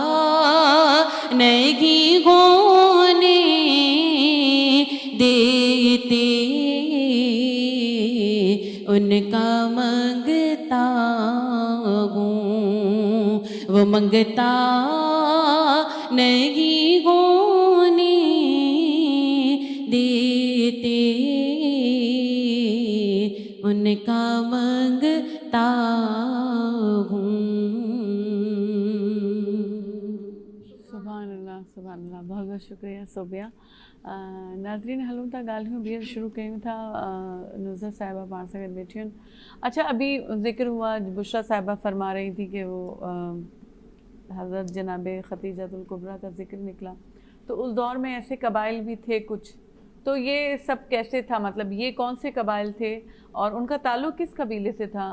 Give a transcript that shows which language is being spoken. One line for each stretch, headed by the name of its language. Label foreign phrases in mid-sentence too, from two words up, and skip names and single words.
Urdu: نہیں ہونے دیتے ان کا منگتا ہوں وہ منگتا نہیں ہونے دیتے ان کا منگتا ہوں. سبحان اللہ سبحان اللہ. بہت بہت شکریہ صوبیہ.
Sindhi: ناظرين هلون ٿا ڳالهيون ٻيهر شروع ڪيون ٿا نصرت صاحبه پاڻ سان گڏ ويٺيون آهن.
Urdu: اچھا ابھی ذکر ہوا بشریٰ صاحبہ فرما رہی تھی کہ وہ حضرت جناب خدیجۃ الکبریٰ کا ذکر نکلا، تو اس دور میں ایسے قبائل بھی تھے کچھ، تو یہ سب کیسے تھا، مطلب یہ کون سے قبائل تھے اور ان کا تعلق کس قبیلے سے تھا?